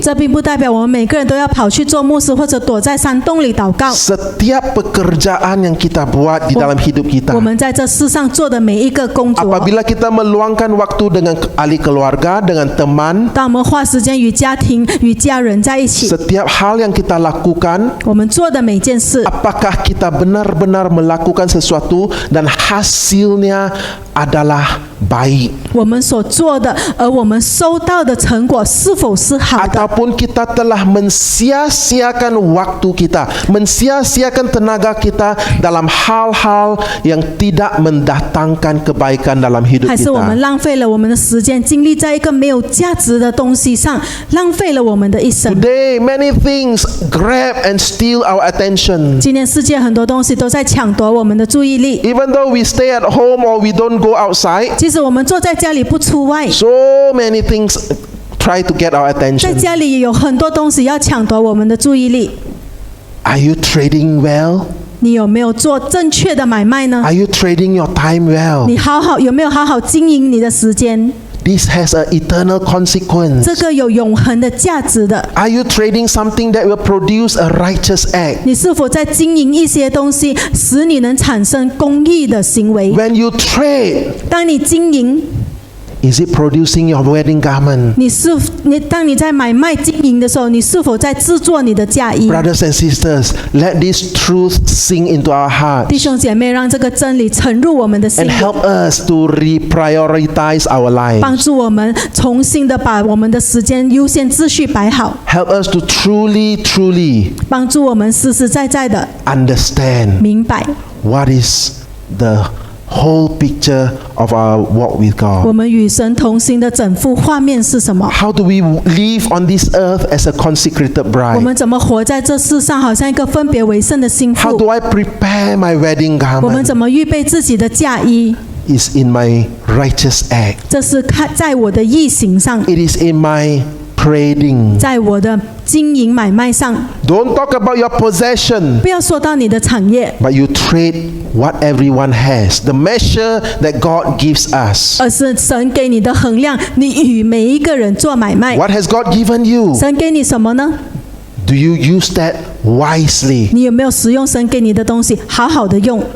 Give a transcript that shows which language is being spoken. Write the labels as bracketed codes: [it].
[zh] 这并不代表我们每个人都要跑去做牧师，或者躲在山洞里祷告。 [ms] Setiap pekerjaan yang kita buat di dalam hidup [zh] 我 [ms] kita, [zh] 们在这世上做的每一个工作， [ms] apabila kita meluangkan waktu dengan ahli keluarga, dengan teman, [zh] 当我们花时间与家庭、与家人在一起， [ms] setiap hal yang kita lakukan, [zh] 我们做的每件事， [ms] apakah kita benar-benar melakukan sesuatu dan hasilnya adalah baik, [zh] 我们所做的，而我们收到的成果是否是好的？ [ms] ataupun kita telah mensia-siakan waktu kita, mensia-siakan tenaga kita dalam hal-hal yang tidak mendatangkan kebaikan dalam hidup [zh] 还是我们 [ms] kita. [zh] 浪费了我们的时间、精力在一个没有价值的东西上，浪费了我们的一生？ [en] Today, many things grab and steal our attention. [zh] 今天世界很多东西都在抢夺我们的注意力， [en] Even though we stay at home or we don't go outside, [zh] 即使我们坐在家里不出外， [en] so many things try to get our [zh] 在 [en] attention. [zh] 家里有很多东西要抢夺我们的注意力。 [en] Are you trading well? [zh] 你有没有做正确的买卖呢？ [en] Are you trading your time well? [zh] 你有没有好好经营你的时间？ [en] This has an eternal consequence. [zh] 这个有永恒的价值的。 [en] Are you trading something that will produce a righteous act? [zh] 你是否在经营一些东西，使你能产生公义的行为？ [en] When you trade, [zh] 当你经营， [en] is it producing your wedding garment? [zh] 当你在买卖经营的时候，你是否在制作你的嫁衣？ [en] Brothers and sisters, let this truth sink into our [zh] 弟 [en] hearts [zh] 兄姐妹，让这个真理沉入我们的心 [en] and [zh] 里， [en] help us to reprioritize our [zh] 帮 [en] lives. [zh] 助我们重新的把我们的时间优先秩序摆好， [en] Help us to truly [zh] 帮助我们实实在在的 [en] understand [zh] 明白 [en] what is the whole picture of our walk with [zh] 我 [en] God. [zh] 们与神同行的整幅画面是什么。 [en] How do we live on this earth as a consecrated [zh] 我 [en] bride? [zh] 们怎么活在这世上，好像一个分别为圣的心 [en] How [zh] 腹？ [en] do I prepare my wedding [zh] 我们 [en] garment? [zh] 怎么预备自己的嫁衣？ [en] Is in my righteous act. [zh] 这是看在我的义行上， [en] It is in my trading. [zh] 在我的经营买卖上。 [en] Don't talk about your possession, [zh] 不要说到你的产业， [en] but you trade what everyone has, the measure that God gives us. [zh] 而是神给你的衡量，你与每一个人做买卖。 [en] What has God given you? [zh] 神给你什么呢？ [en] Do you use that wisely? [zh] 你有没有使用神给你的东西，好好的用？